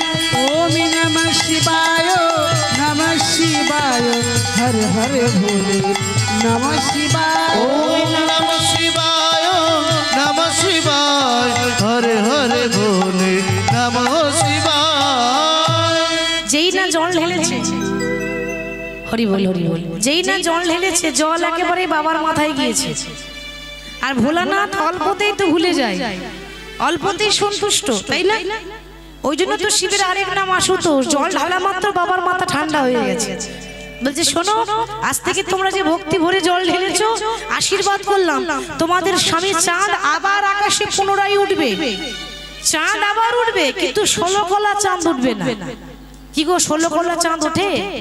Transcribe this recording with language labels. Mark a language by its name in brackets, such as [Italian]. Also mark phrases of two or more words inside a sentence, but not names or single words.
[Sanskrit] ओम नमः शिवाय नमः शिवाय हर हर भोले नमः शिवाय ओम नमः शिवाय नमः शिवाय हरे हरे भोले नमः शिवाय [Bangla] যেই না জল ঢেলেছে হরি বল যেই না জল ঢেলেছে জল একেবারে বাবার মাথায় গিয়েছে আর ভোলানাথ অল্পতেই তো ভুলে যায় অল্পতেই সন্তুষ্ট তাই না ওই জন্য তো শিবের আরেক নাম আশুতোষ জল ঢালা মাত্র বাবার মাথা ঠান্ডা হয়ে গেছে বলছে শোনো আজ থেকে তোমরা যে ভক্তি ভরে জল ঢেলেছো আশীর্বাদ করলাম তোমাদের স্বামী চাঁদ আবার আকাশে পুনরায় উঠবে চাঁদ আবার উঠবে কিন্তু 16 কলা চাঁদ উঠবে না কি গো 16 কলা চাঁদ ওঠে